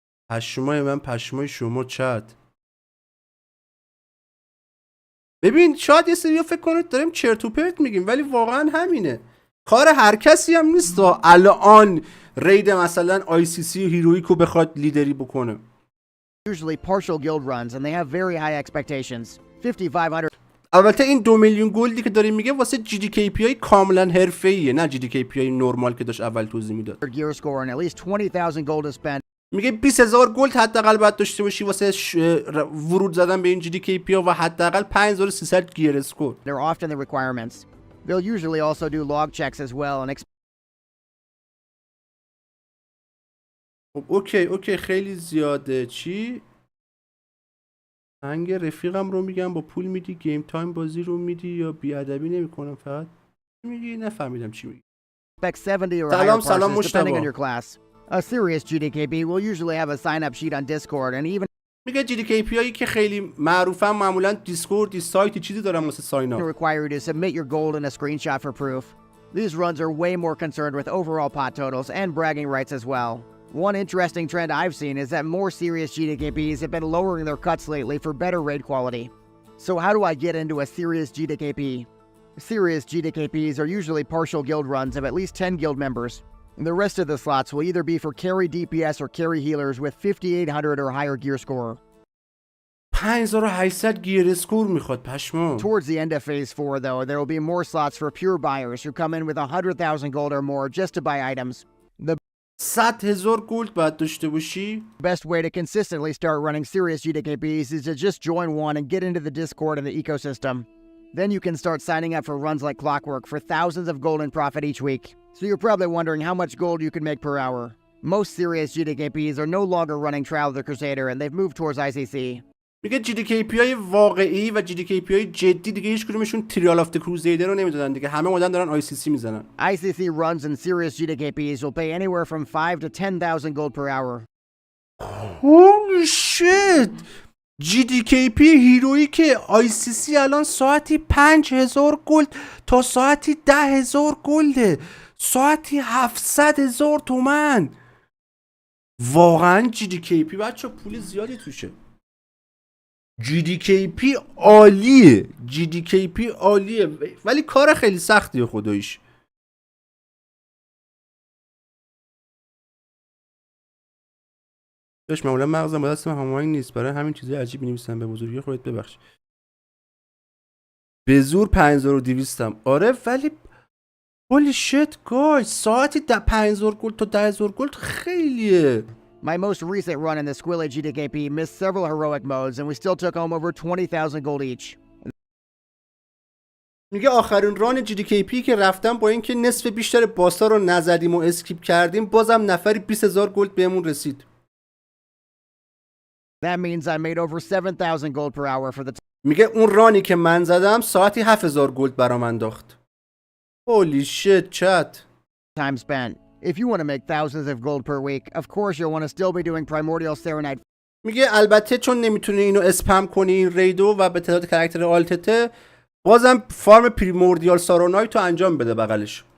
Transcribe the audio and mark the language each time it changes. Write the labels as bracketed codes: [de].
[fa] پشمای من پشمای شما چت. ببین شاید یه سری فکر کنید داریم چرت و پرت میگیم ولی واقعا همینه. کار هر کسی هم نیست الان رید مثلا ICC و هیرویکو بخواد لیدری بکنه. [en] usually partial guild runs and they have very high expectations. 5,500 [fa] البته این 2 میلیون گلدی که داریم میگه واسه GDKP های کاملا حرفه‌ایه، نه GDKP های نرمال که داشت اول توضیح میداد. [en] gear score and at least 20,000 gold to spend. [fa] میگه 20,000 گلد حداقل باید داشته باشی واسه ورود زدن به این GDKP ها و حداقل 5,300 گیر اسکور. [en] They're often the requirements. They'll usually also do log checks as well and [fa] خب اوکی خیلی زیاده. چی؟ هنگ رفیقم رو میگم با پول میدی گیم تایم بازی رو میدی یا بیادبی نمیکنم فقط میگی؟ نفهمیدم چی میگی. [en] expect 70 or [fa] سلام [en] higher parses depending on [fa] مجتبی. [en] your class. A serious GDKP will usually have a sign-up sheet on Discord and even [fa] میگه GDKP هایی که خیلی معروفن معمولا دیسکورد سایت چیزی دارن واسه ساین اپ. [en] require you to submit your gold in a screenshot for proof. These runs are way more concerned with overall pot totals and bragging rights as well. One interesting trend I've seen is that more serious GDKPs have been lowering their cuts lately for better raid quality. So how do I get into a serious GDKP? Serious GDKPs are usually partial guild runs of at least 10 guild members. The rest of the slots will either be for carry DPS or carry healers with 5,800 or higher gear score. [fa] 5,800 گیر اسکور میخواد پشمام. [en] Towards the end of phase 4 though, there will be more slots for pure buyers who come in with 100,000 gold or more just to buy items. The [fa] 100,000 گلد باید داشته باشی. [en] best way to consistently start running serious GDKPs is to just join one and get into the Discord and the ecosystem. Then you can start signing up for runs like clockwork for thousands of gold in profit each week. So you're probably wondering how much gold you can make per hour. Most serious GDKPs are no longer running Trial of the Crusader and they've moved towards ICC. [fa] میگه GDKP های واقعی و GDKP های جدی دیگه هیچ کدومشون تریال آف د کروزیدر رو نمیدادن دیگه، همه مدام دارن ICC میزنن. [en] ICC runs and serious GDKPs will pay anywhere from 5 to 10,000 gold per hour. Holy shit. [fa] GDKP هیرویی که ICC الان ساعتی 5,000 گلد تا ساعتی 10,000 گلده، ساعتی 700,000 تومن. واقعا GDKP بچه پول زیادی توشه. GDKP عالیه، GDKP عالیه، ولی کار خیلی سختیه خداییش. داش معمولا مغزم با دست هماهنگ نیست، برای همین چیزای عجیب می‌نویسم. به بزرگی خودت ببخش. به زور 5200م. آره ولی [en] holy shit guys، [fa] ساعتی 5000 گلد تا 10000 گلد خیلیه. [en] My most recent run in the Squilla GDKP missed several heroic modes, and we still took home over 20,000 gold each. [fa] میگه آخرین ران GDKP که رفتم با اینکه نصف بیشتر باسا رو نزدیم و اسکیپ کردیم، بازم نفری 20000 گلد بهمون رسید. [en] That means I made over 7,000 gold per hour for the [fa] میگه اون رانی که من زدم ساعتی 7000 گلد برام انداخت. [en] holy shit chat. time spent. If you want to make thousands of gold per week, of course you'll want to still be doing primordial serenite. [fa] میگه البته چون نمیتونی اینو اسپم کنی این ریدو و به تعداد کاراکتر آلتته، بازم فارم پریموردیال سارونایت رو انجام بده بغلش.